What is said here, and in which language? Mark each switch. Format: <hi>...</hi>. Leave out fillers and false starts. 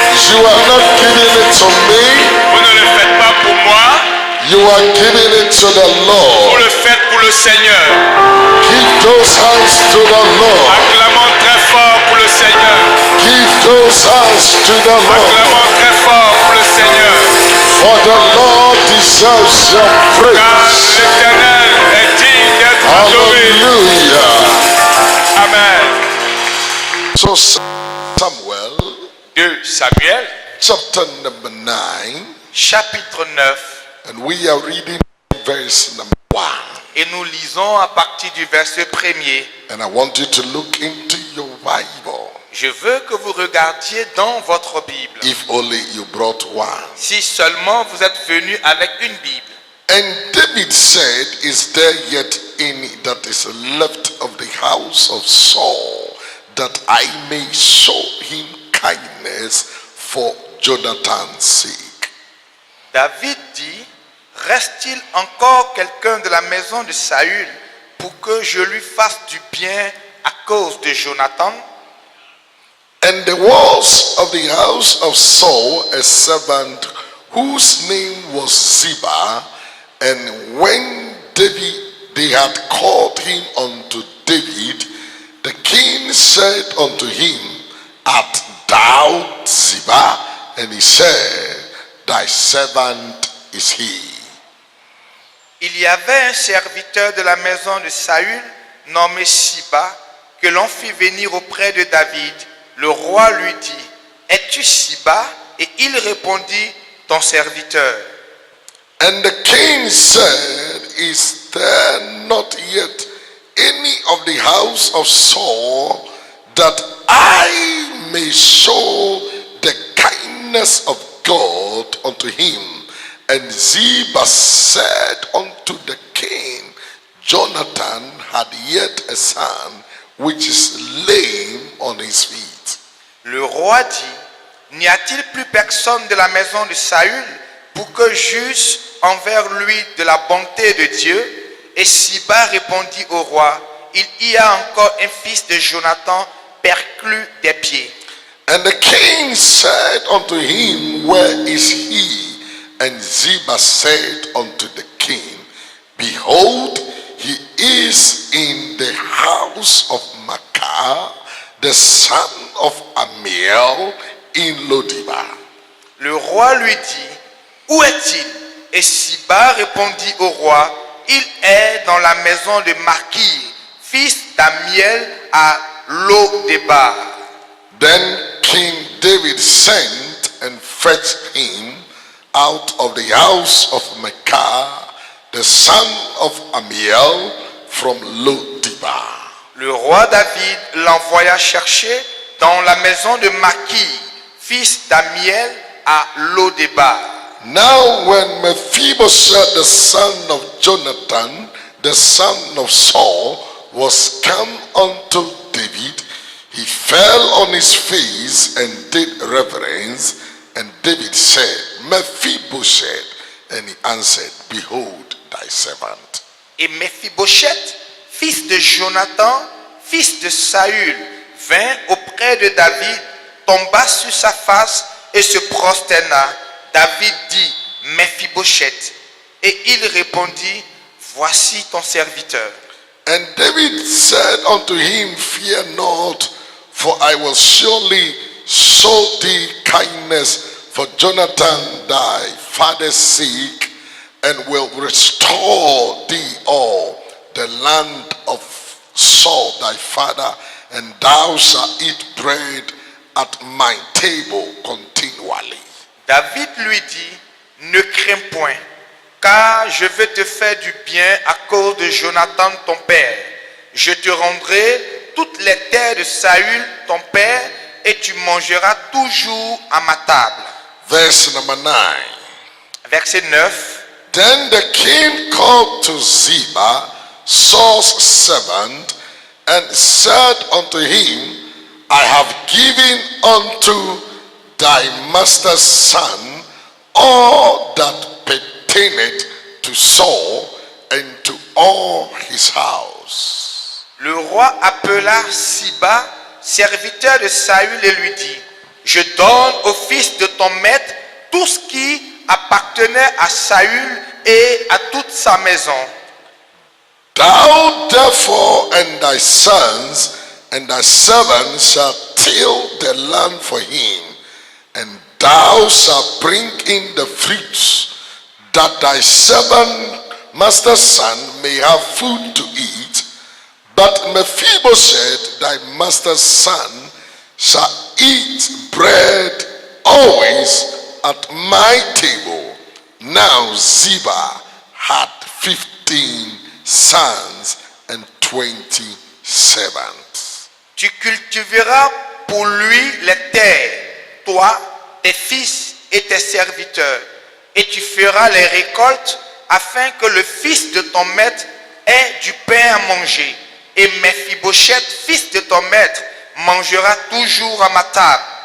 <en>You are not giving it to me,</en> <fr>Vous ne le faites pas pour moi,</fr> <en>you are giving it to the</en> <fr>vous</fr> <en>Lord.</en> <fr>le faites pour le Seigneur.</fr> <en>Give those hands to the Lord.</en> <fr>Acclamons très fort pour le Seigneur.</fr> <en>Give those hands to the Lord.</en> <fr>Acclamons très fort pour le Seigneur.</fr> <en>For the Lord deserves your</en> <fr>Car</fr> <en>praise.</en> <fr>l'Éternel est digne d'être adoré.</fr> <en>Hallelujah. Amen. So Samuel, 2 Samuel, chapter number 9,</en> <fr>chapitre 9.</fr> <en>and we are reading verse number 1.</en> <fr>Et nous lisons à partir du verset 1er.</fr> <en>And I want you to look into your Bible.</en> <fr>Je veux que vous regardiez dans votre Bible.</fr> <en>If only you brought one.</en> <fr>Si seulement vous êtes venu avec une Bible.</fr> <en>And David said, is there yet any that is left of the house of Saul, that I may show him kindness for Jonathan's sake?</en> <fr>David dit, reste-t-il encore quelqu'un de la maison de Saül pour que je lui fasse du bien à cause de Jonathan?</fr> <en>And there was of the house of Saul a servant whose name was Ziba, and when they had called him unto David, the king said unto him, Art thou Ziba? And he said, Thy servant is he.</en> <fr>Il y avait un serviteur de la maison de Saül, nommé Siba, que l'on fit venir auprès de David. Le roi lui dit, es-tu Siba? Et il répondit, ton serviteur.</fr> <en>And the king said, Is there not yet any of the house of Saul, that I may show the kindness of God unto him? And Ziba said unto the king, Jonathan had yet a son, which is lame on his feet.</en> <fr>Le roi dit, n'y a-t-il plus personne de la maison de Saül pour que j'eusse envers lui de la bonté de Dieu? Et Siba répondit au roi, il y a encore un fils de Jonathan perclus des pieds.</fr> <en>And the king said unto him, Where is he? And Ziba said unto the king, Behold, he is in the house of Machir, the son of Amiel, in Lodibar.</en> <fr>Le roi lui dit, où est-il? Et Siba répondit au roi, il est dans la maison de Machir, fils d'Amiel à Lodibar.</fr> <en>Then King David sent and fetched him out of the house of Machir, the son of Amiel, from Lodibar.</en> <fr>Le roi David l'envoya chercher dans la maison de Machir, fils d'Amiel à Lodibar.</fr> <en>Now when Mephibosheth, the son of Jonathan, the son of Saul, was come unto David, he fell on his face and did reverence. And David said, Mephibosheth. And he answered, Behold thy servant.</en> <fr>Et Mephibosheth, fils de Jonathan, fils de Saül, vint auprès de David, tomba sur sa face et se prosterna. David dit, Mephibosheth. Et il répondit, voici ton serviteur.</fr> <en>And David said unto him, Fear not, for I will surely show thee kindness for Jonathan thy father's sake, and will restore thee all the land of Saul thy father, and thou shalt eat bread at my table continually.</en> <fr>David lui dit, ne crains point, car je vais te faire du bien à cause de Jonathan ton père. Je te rendrai toutes les terres de Saül ton père, et tu mangeras toujours à ma table.</fr> <en>Verse number 9.</en> <fr>Verset 9.</fr> <en>Then the king called to Ziba, Saul's servant, and said unto him, I have given unto thy master's son all that pertaineth to Saul, into all his house.</en> <fr>Le roi appela Siba, serviteur de Saül, et lui dit, je donne au fils de ton maître tout ce qui appartenait à Saül et à toute sa maison.</fr> <en>Thou therefore and thy sons and thy servants shall till the land for him, and thou shalt bring in the fruits, that thy servant master's son may have food to eat. But Mephibosheth, thy master's son, shall eat bread always at my table. Now Ziba had 15 sons and 20 servants.</en> <fr>Tu cultiveras pour lui les terres, toi, tes fils et tes serviteurs, et tu feras les récoltes afin que le fils de ton maître ait du pain à manger. Et Mephibosheth, fils de ton maître, mangera toujours à ma table.</fr>